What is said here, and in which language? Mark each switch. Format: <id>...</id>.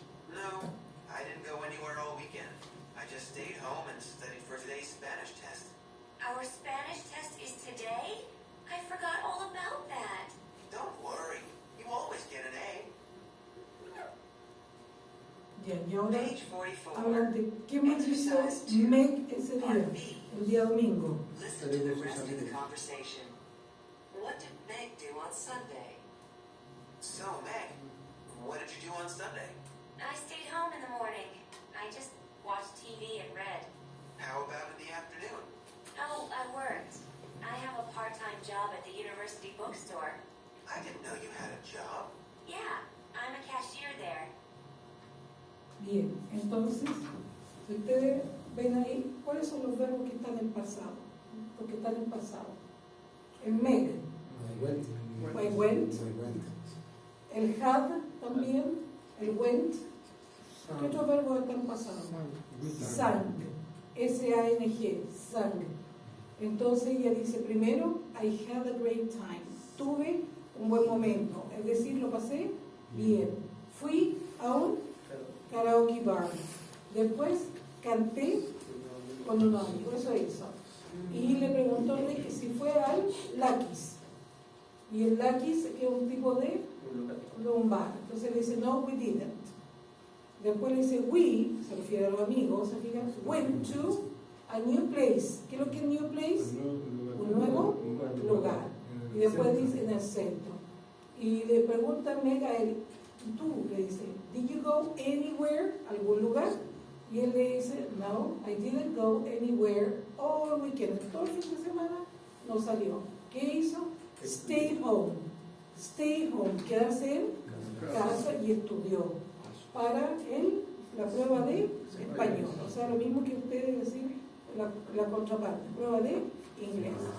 <en>No, I didn't go anywhere all weekend. I just stayed home and studied for today's Spanish test. Our Spanish test is today? I forgot all about that. Don't worry, you always get an A.</en> <es>ya, y ahora</es> <en>Page 44.</en> <es>hablan de qué más hizo Meg ese día, el día domingo.</es> <en>Listen to the rest of the conversation. What did Meg do on Sunday? So, Meg, what did you do on Sunday? I stayed home in the morning. I just watched TV and read. How about in the afternoon? Oh, I worked. I have a part-time job at the university bookstore. I didn't know you had a job. Yeah, I'm a cashier there.</en> <es>Bien, entonces, si ustedes ven ahí, ¿cuáles son los verbos que están en pasado? Porque están en pasado. En Meg,</es> <en>I went.</en> <es>El had también, el went. ¿Qué otros verbos están pasados?</es> <en>Sang, S-A-N-G, sang.</en> <es>Entonces ella dice primero,</es> <en>I had a great time.</en> <es>Tuve un buen momento, es decir, lo pasé bien. Fui a un karaoke bar. Después canté con un amigo, eso hizo. Y le preguntó que si fue al Lucky's. Y el Lucky's es un tipo de un bar. Entonces le dice, no,</es> <en>we didn't.</en> <es>Después le dice, we, se refiere a los amigos, se fijan,</es> <en>went to a new place.</en> <es>¿Qué es lo que es</es> <en>new place?</en> <es>Un nuevo lugar. Y después dice en el centro. Y le pregunta Meg a él, tú, le dice,</es> <en>did you go anywhere?</en> <es>¿Algún lugar? Y él le dice,</es> <en>no, I didn't go anywhere all weekend.</en> <es>Todo el fin de semana no salió. ¿Qué hizo?</es> <en>Stay home. Stay home,</en> <es>quedarse en casa y estudió. para la prueba de español. O sea, lo mismo que ustedes decir la contraparte, prueba de inglés.</es>